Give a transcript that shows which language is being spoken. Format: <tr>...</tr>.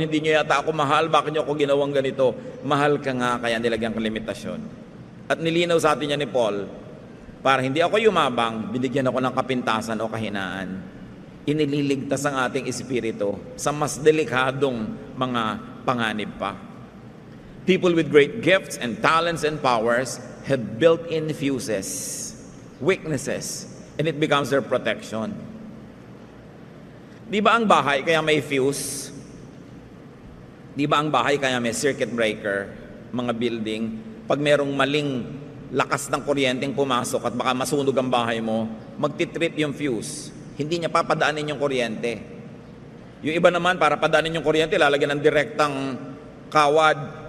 <tl>Hindi niyo yata ako mahal. Bakit niyo ako ginawang ganito? Mahal ka nga, kaya nilagyan kang limitasyon. At nilinaw sa atin niya ni Paul, para hindi ako yumabang, binigyan ako ng kapintasan o kahinaan. Inililigtas ang ating espiritu sa mas delikadong mga panganib pa.</tl> <en>People with great gifts and talents and powers have built-in fuses, weaknesses, and it becomes their protection.</en> <tl>Di ba ang bahay kaya may fuse? Di ba ang bahay kaya may circuit breaker? Mga building, pag merong maling lakas ng kuryenteng pumasok at baka masunog ang bahay mo, magtitrip yung fuse. Hindi niya papadaanin yung kuryente. Yung iba naman, para padaanin yung kuryente, lalagyan ng direktang kawad.</tl>